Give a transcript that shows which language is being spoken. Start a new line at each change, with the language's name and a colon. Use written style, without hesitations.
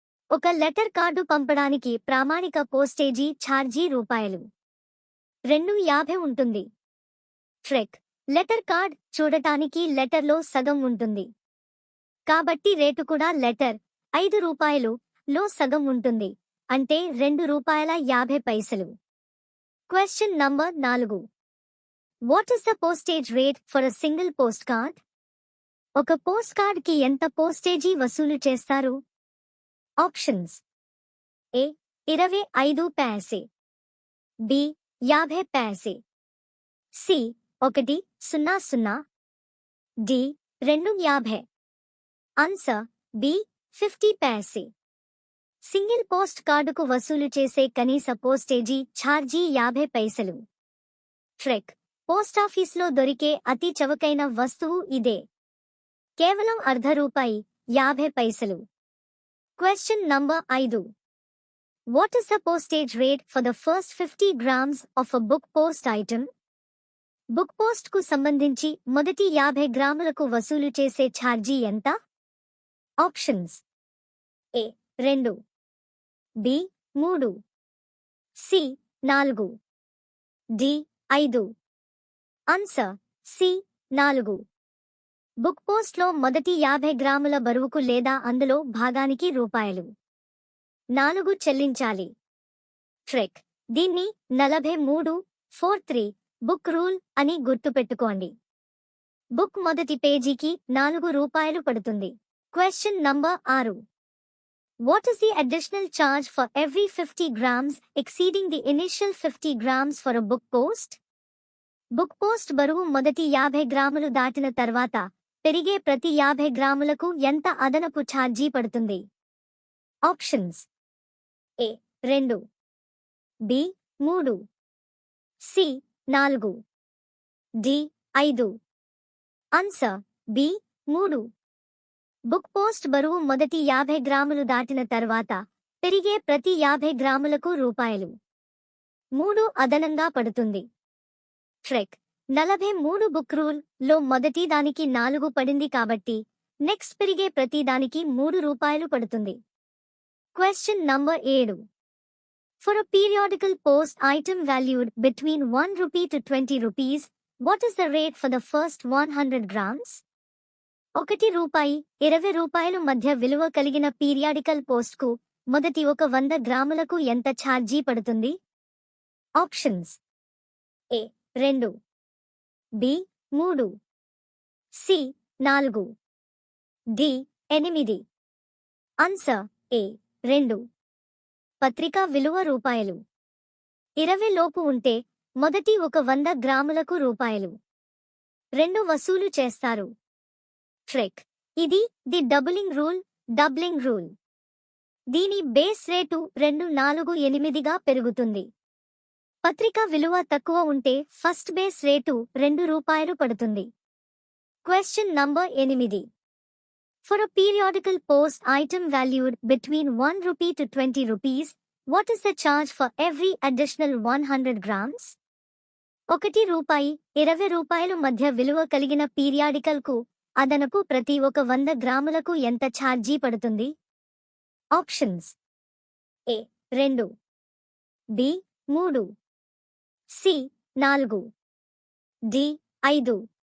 Telugu: ఒక letter card పంపడానికి ప్రామాణిక పోస్టేజీ ఛార్జీ రూపాయలు 2.50 ఉంటుంది. ట్రిక్: లెటర్ కార్డ్ చూడటానికి లెటర్లో సగం ఉంటుంది. కాబట్టి రేటు కూడా లెటర్ 5 రూపాయలు లో సగం ఉంటుంది, అంటే 2 రూపాయల 50 పైసలు. Question number 4.
English: What is the postage rate for a single postcard?
Telugu: ఒక పోస్ట్ కార్డ్ కి ఎంత పోస్టేజీ వసూలు చేస్తారు? ఆప్షన్స్: ఏ 25 paise, B 50 paise, C 1.00, D 2.50. Answer B 50 paise. Single post కార్డుకు వసూలు చేసే కనీస పోస్టేజీ ఛార్జీ 50 పైసలు. ట్రిక్: పోస్టాఫీస్లో దొరికే అతి చవకైన వస్తువు ఇదే. కేవలం ₹1 50 పైసలు. Question number 5.
English: What is the postage rate for the first 50 grams of a book post item?
Telugu: Book post కు సంబంధించి మొదటి 50 గ్రాములకు వసూలు చేసే ఛార్జీ ఎంత? ఆప్షన్స్: ఏ 2, B 3, C 4, D 5. Answer C 4. Book పోస్ట్లో మొదటి 50 గ్రాముల బరువుకు లేదా అందులో భాగానికి రూపాయలు 4 చెల్లించాలి. ట్రిక్: దీన్ని 43-43 బుక్ రూల్ అని గుర్తుపెట్టుకోండి. బుక్ మొదటి పేజీకి 4 రూపాయలు పడుతుంది. Question number 6.
English: What is the additional charge for every 50 grams exceeding the initial 50 grams for a book post?
Telugu: Book post బరువు మొదటి 50 గ్రాములు దాటిన తర్వాత పెరిగే ప్రతి 50 గ్రాములకు ఎంత అదనపు ఛార్జీ పడుతుంది? ఆప్షన్స్: ఏ 2, B 3, C 4, D 5. Answer B 3. Book post బరువు మొదటి 50 గ్రాములు దాటిన తర్వాత పెరిగే ప్రతి 50 గ్రాములకు రూపాయలు 3 అదనంగా పడుతుంది. ట్రెక్ 43 బుక్ రూల్ లో మొదటి దానికి 4 పడింది కాబట్టి నెక్స్ట్ పెరిగే ప్రతి దానికి 3 రూపాయలు పడుతుంది. Question number 7.
English: For a periodical post item valued between 1 rupee to 20 rupees, what is the rate for the first 100 grams?
Telugu: 1 రూపాయి 20 రూపాయలు మధ్య విలువ కలిగిన పీరియాడికల్ పోస్ట్కు మొదటి 100 గ్రాములకు ఎంత ఛార్జీ పడుతుంది? ఆప్షన్స్: ఏ 2, బి 3, సి 4, డి 8. ఆన్సర్ ఏ 2. పత్రికా విలువ రూపాయలు 20 లోపు ఉంటే మొదటి 100 గ్రాములకు రూపాయలు 2 వసూలు చేస్తారు. ట్రెక్ ఇది ది డబ్లింగ్ రూల్. దీని బేస్ రేటు 248గా పెరుగుతుంది. పత్రిక విలువ తక్కువ ఉంటే ఫస్ట్ బేస్ రేటు 2 రూపాయలు పడుతుంది. Question number 8.
English: For a periodical post item valued between 1 rupee to 20 rupees, what is the charge for every additional 100 grams?
Telugu: 1 రూపాయి 20 రూపాయలు మధ్య విలువ కలిగిన పీరియాడికల్ కు అదనపు ప్రతి 100 గ్రాములకు ఎంత ఛార్జీ పడుతుంది? ఆప్షన్స్: ఏ 2, బి 3, సి 4, డి 5.